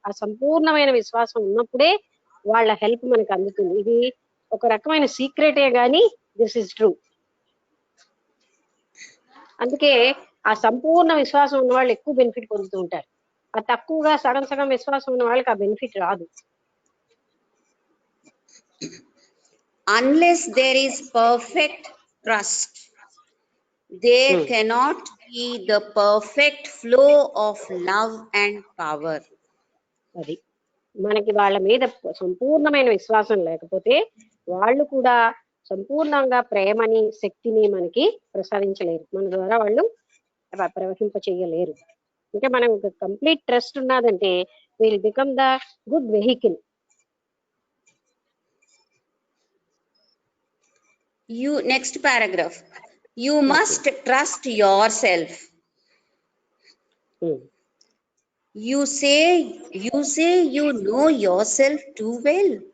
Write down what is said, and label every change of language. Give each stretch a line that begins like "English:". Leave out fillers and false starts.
Telugu: ఆ సంపూర్ణమైన విశ్వాసం ఉన్నప్పుడే వాళ్ళ హెల్ప్ మనకు అందుతుంది. ఇది ఒక రకమైన సీక్రెటే గాని
English: This is true.
Telugu: అందుకే ఆ సంపూర్ణ విశ్వాసం ఉన్న వాళ్ళు ఎక్కువ బెనిఫిట్ పొందుతూ ఉంటారు. ఆ తక్కువగా సగం సగం విశ్వాసం ఉన్న వాళ్ళకి ఆ బెనిఫిట్ రాదు.
English: Unless there is perfect trust, there cannot be the perfect flow of love and power.
Telugu: అది మనకి వాళ్ళ మీద సంపూర్ణమైన విశ్వాసం లేకపోతే వాళ్ళు కూడా సంపూర్ణంగా ప్రేమని శక్తిని మనకి ప్రసాదించలేరు. మన ద్వారా వాళ్ళు ప్రవహింప చేయలేరు. అంటే మనం కంప్లీట్ ట్రస్ట్ ఉన్నదంటే
English: Will become the good vehicle. You next paragraph, you must trust yourself. You say you know yourself too well.